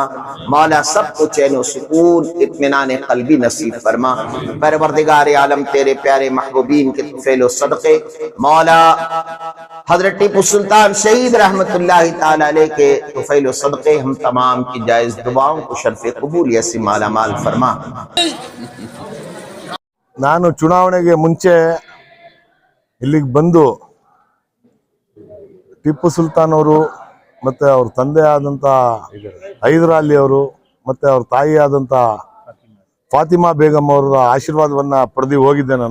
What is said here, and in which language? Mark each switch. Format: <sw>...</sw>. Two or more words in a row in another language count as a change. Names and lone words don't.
<ur>مولا سب کو چین اور سکون، اطمینان قلبی نصیب فرما. پروردگار عالم تیرے پیارے محبوبین کے طفیل صدقے مولا حضرت ٹیپو سلطان شہید</ur> <ar>رحمة الله تعالى عليه</ar> <ur>کے طفیل صدقے ہم تمام کی جائز دعاؤں کو شرفِ قبولیت سے مالا مال فرما.</ur> <kn>ನಾನು ಚುನಾವಣೆಗೆ ಮುಂಚೆ ಇಲ್ಲಿಗೆ ಬಂದು ಟಿಪ್ಪು ಸುಲ್ತಾನ್ ಅವರು ಮತ್ತು ಅವ್ರ ತಂದೆ ಆದಂಥ ಹೈದರ್ ಅಲಿ ಅವರು ಮತ್ತು ಅವ್ರ ತಾಯಿ ಆದಂಥ ಫಾತಿಮಾ ಬೇಗಮ್ ಅವರ ಆಶೀರ್ವಾದವನ್ನು ಪಡೆದು ಹೋಗಿದ್ದೆ.</kn>